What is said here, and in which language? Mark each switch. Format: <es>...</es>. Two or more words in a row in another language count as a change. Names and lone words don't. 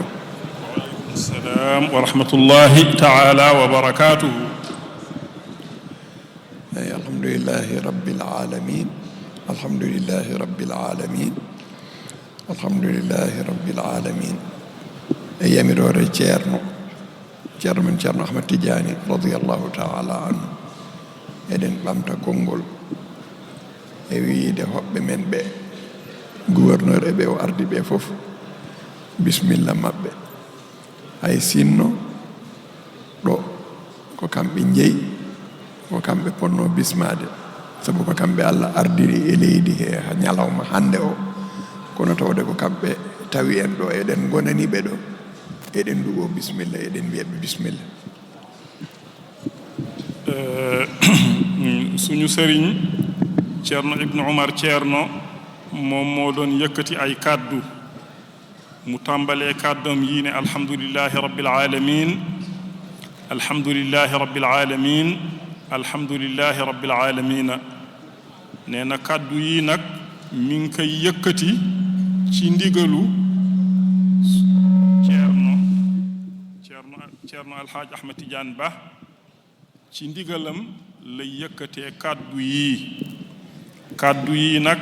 <ar>السلام ورحمة الله تعالى وبركاته. الحمد لله رب العالمين. الحمد لله رب العالمين. الحمد لله رب العالمين.</ar> <ff>أياميرور ceerno men ceerno Ahmad Tidiane</ff> <ar>رضي الله تعالى عنه</ar> <ff>eɗen ɓamta konngol e wiide hoɓɓe men ɓe gouverneur e ɓe o ardi ɓe fof bisimilla maɓɓe hay sinno ɗo ko kamɓe jeyi ko kamɓe ponno bismade sabu ko kamɓe Allah ardiri e leydi he ñalawma hande o kono tawde ko kamɓe tawi en ɗo eɗen gonani ɓe ɗo eɗen duwo bisimilla eɗen mbiyaɓe bisimilla.</ff> <wo>suñu sëriñ ceerno ibnu Umar ceerno moom moo doon yëkkati ay kàddu mu tàmbalee kàddoom yii ne</wo> <ar>الحمد لله رب العالمين الحمد لله رب العالمين الحمد لله رب العالمين</ar> <wo>nee na kàddu yii nag mi ngi koy yëkkati ci ndigalu ceerno alhaaj Ahmad Tidiane Ba ci ndigalam lay yëkkatee kàddu yii nag</wo>